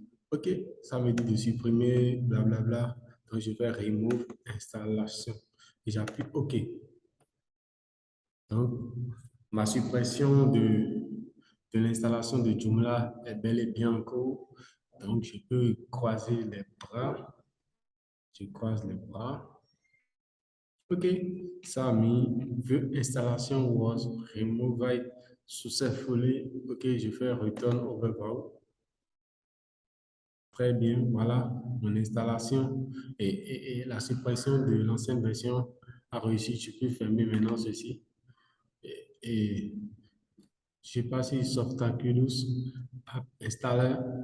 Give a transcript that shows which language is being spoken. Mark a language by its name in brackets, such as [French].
[French] OK, ça me dit de supprimer, blablabla. Donc, je fais remove installation et j'appuie OK. Donc, ma suppression de l'installation de Joomla est bel et bien en cours. Donc, je peux croiser les bras. Je croise les bras. OK, ça a mis [English] the installation was removed successfully. [French] OK, je fais return overview. Très bien, voilà, mon installation et la suppression de l'ancienne version a réussi. Je peux fermer maintenant ceci. Et je passe sur Softaculous App Installer.